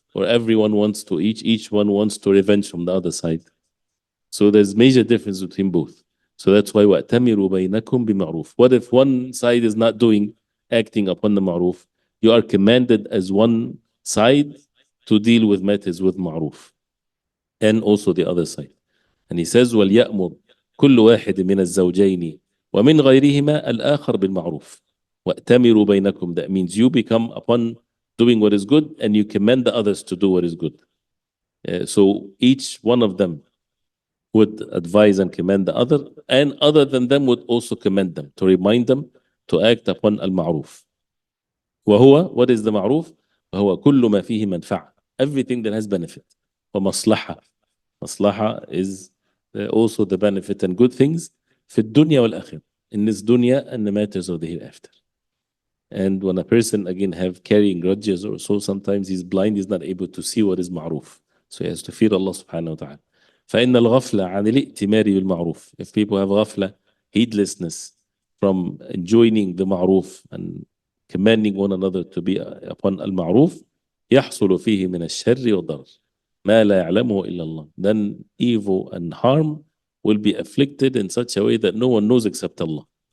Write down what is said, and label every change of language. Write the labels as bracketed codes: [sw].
[en] Or everyone wants to, each one wants to revenge from the other side? So there's major difference between both. So that's why [ar] وَأْتَمِرُوا بَيْنَكُمْ بِمَعْرُوف. [en] What if one side is not acting upon the ma'ruf? You are commanded as one side to deal with matters with ma'ruf. And also the other side. [ar] And he says, وَلْيَأْمُرْ كُلُّ وَاحِدٍ مِنَ الزَّوْجَيْنِ وَمِنْ غَيْرِهِمَا الْآخَرْ بِالْمَعْرُوفِ. وَأْتَمِرُوا بَيْنَكُمْ. [en] That means you become upon doing what is good, and you command the others to do what is good. So each one of them would advise and command the other, and other than them would also command them, to remind them to act upon al-ma'ruf. وهو, what is the ma'ruf? [ar] وهو كل ما فيه منفعة. [en] Everything that has benefit. [ar] ومصلحة. [en] Maslaha is also the benefit and good things [ar] في الدنيا والآخرة. [en] In this dunya and the matters of the hereafter. And when a person again have carrying grudges or so, sometimes he's blind, he's not able to see what is ma'ruf. So he has to fear Allah subhanahu wa ta'ala. [ar] فإن الغفلة عن الائتمار بالمعروف. [en] If people have ghafla, heedlessness from enjoining the ma'ruf and commanding one another to be upon al-ma'ruf, [ar] يحصل فيه من الشر والضرر ما لا يعلمه إلا الله. [en] Then evil and harm will be afflicted in such a way that no one knows except Allah.